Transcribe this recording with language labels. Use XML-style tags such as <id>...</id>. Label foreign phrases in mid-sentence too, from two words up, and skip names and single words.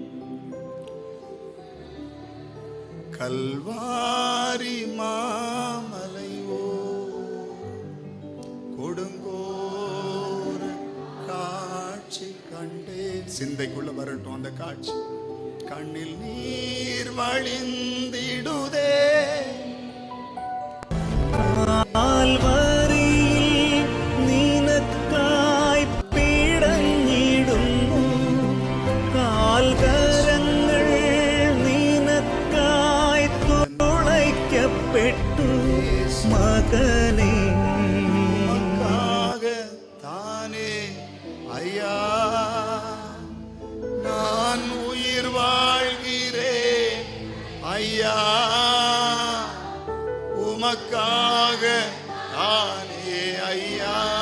<ta>கல்வாரி மாமலையோ கொடுங்கோர் காட்சி கண்டேன். சிந்தைக்குள்ள வரட்டும் அந்த காட்சி. கண்ணில் நீர் வழிந்திடுதே.</ta> <ml>കാൽവരിയിൽ നിനക്കായി പിടഞ്ഞിടുന്നു, കാൽകരങ്ങൾ നിനക്കായി തുളയ്ക്കപ്പെട്ടു മകനേ.</ml> <ta>உமக்காக தானே ஐயா நான் உயிர் வாழ்கிறேன் ஐயா, உமக்காக தானே ஐயா.</ta>